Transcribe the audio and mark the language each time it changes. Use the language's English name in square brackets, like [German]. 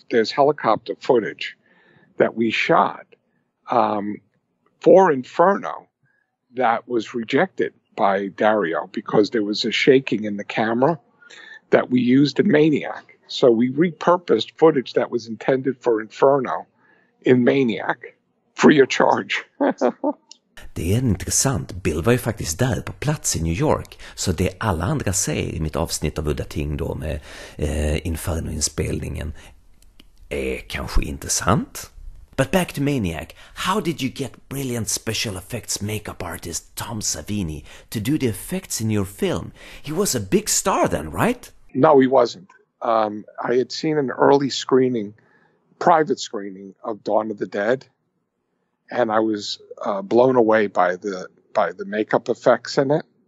[English] There's helicopter footage that we shot for Inferno that was rejected by Dario because there was a shaking in the camera that we used in Maniac. So we repurposed footage that was intended for Inferno in Maniac, free of charge. [Swedish] Det är intressant. Bill var ju faktiskt där på plats i New York. Så det alla andra säger i mitt avsnitt av Udda Ting då med Inferno-inspelningen är kanske intressant. [English] But back to Maniac, how did you get brilliant special effects makeup artist Tom Savini to do the effects in your film? He was a big star then, right? No, he wasn't. I had seen an early private screening of Dawn of the Dead, and I was blown away by the makeup effects in it.